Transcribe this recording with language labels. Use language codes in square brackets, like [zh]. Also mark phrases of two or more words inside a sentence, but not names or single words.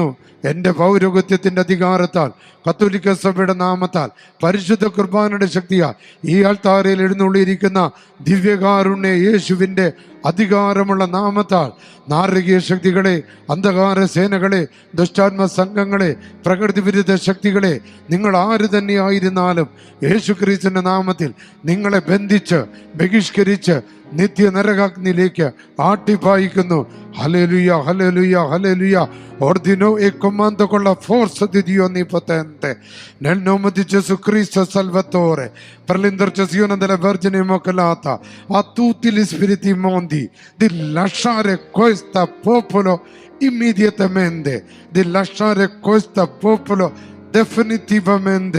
[ml] എൻ്റെ പൗരോഗത്യത്തിൻ്റെ അധികാരത്താൽ, കത്തോലിക്ക സഭയുടെ നാമത്താൽ, പരിശുദ്ധ കുർബാനയുടെ ശക്തിയാൽ ഈ ആൾത്താരയിൽ എഴുന്നള്ളിയിരിക്കുന്ന ദിവ്യകാരുണ്യ യേശുവിൻ്റെ അധികാരമുള്ള നാമത്താൽ നാരകീയ ശക്തികളെ, അന്ധകാര സേനകളെ, ദുഷ്ടാത്മ സംഘങ്ങളെ, പ്രകൃതി വിരുദ്ധ ശക്തികളെ, നിങ്ങൾ ആര് തന്നെയായിരുന്നാലും യേശു ക്രിസ്തുവിന്റെ നാമത്തിൽ നിങ്ങളെ ബന്ധിച്ച് ബഹിഷ്കരിച്ച് നിത്യ നരകാഗ്നിയിലേക്ക് ആട്ടിപ്പായിക്കുന്നു. ഹല്ലേലൂയ, ഹല്ലേലൂയ, ഹല്ലേലൂയ. [it] Ordino e comando con la forza di Dio Onnipotente, nel nome di Gesù Cristo Salvatore, per l'intercessione della Vergine Immacolata, a tutti gli spiriti immondi di lasciare questo popolo immediatamente, di lasciare questo popolo definitivamente.